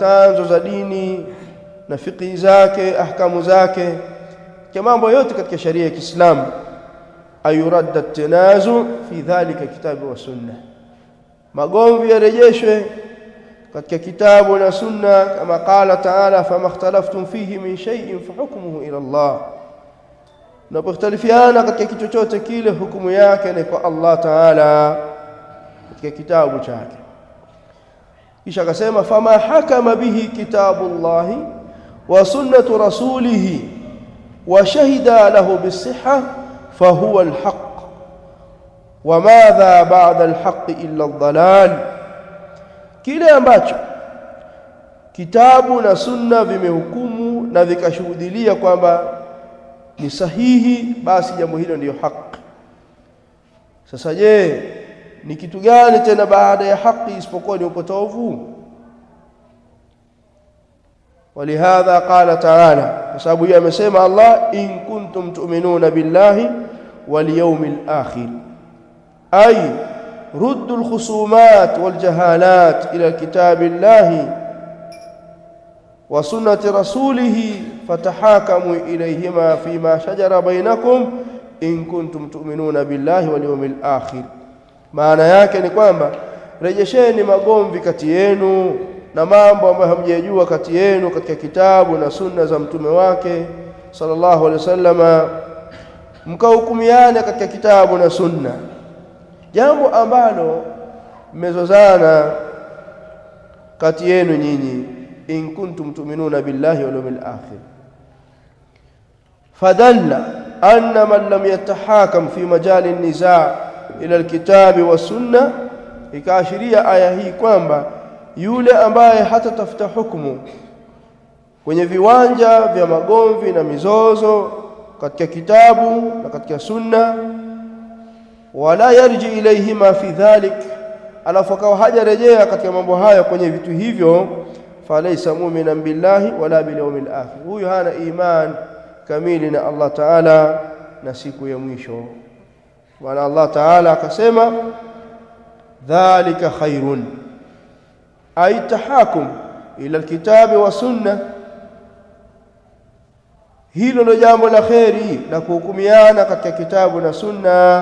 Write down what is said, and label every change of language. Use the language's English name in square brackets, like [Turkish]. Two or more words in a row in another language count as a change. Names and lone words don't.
[Swahili] tanzo za dini na fiqhi zake, ahkamu zake, kwa mambo yote katika sharia ya Kiislamu, [Arabic] أيرد التنازع في ذلك كتاب وسنة, [Swahili] magomvi yarejeshwe katika kitabu na sunna, kama [Arabic] قال تعالى، فما اختلفتم فيه من شيء فحكمه إلى الله. [Swahili] Mnapokhtalifiana katika kitu chochote kile, hukumu yake ni kwa Allah Ta'ala katika kitabu chake. Kisha akasema, [Arabic] فما حكم به كتاب الله وسنة رسوله وشهد له بالصحة فهو الحق وماذا بعد الحق إلا الضلال. [Swahili] Kile ambacho kitabu na sunna vimehukumu na vikashuhudilia kwamba ni sahihi, basi jambo hilo ndiyo haki. Sasa je, ni kitu gani tena baada ya haki isipokuwa ni upotovu? [Arabic] ولهذا قال تعالى, [Swahili] kwa sababu yeye amesema Allah, [Arabic] إن كنتم تؤمنون بالله واليوم الآخر، أي ردوا الخصومات والجهالات إلى كتاب الله وسنة رسوله فتحاكموا إليهما فيما شجر بينكم إن كنتم تؤمنون بالله واليوم الآخر. [Swahili] Maana yake ni kwamba rejesheni magomvi kati yenu na mambo ambayo hamjajua kati yenu katika kitabu na sunna za mtume wake [Arabic] صلى الله عليه وسلم, [Swahili] mkahukumiana katika kitabu na sunna. Jambo ambalo mmezozana kati yenu nyinyi, [Arabic] إن كنتم تؤمنون بالله واليوم الآخر، فدل أن من لم يتحاكم في مجالي النزاع إلى الكتاب وسنة, [Swahili] ikaashiria aya hii kwamba yule ambaye hatatafuta hukumu kwenye viwanja vya magomvi na mizozo katika kitabu na katika sunna, [Arabic] ولا يرجع إليهما في ذلك, [Swahili] alafu akawa hajarejea katika mambo haya kwenye vitu hivyo, [Arabic] فليس مؤمنا بالله ولا باليوم الآخر, [Swahili] huyo hana iman kamili na Allah Ta'ala na siku ya mwisho. Maana Allah Ta'ala akasema [Arabic] ذلك خير أي تحاكم إلى الكتاب وسنة, [Swahili] hilo ndio jambo la khairi la kuhukumiana katika kitabu na sunna.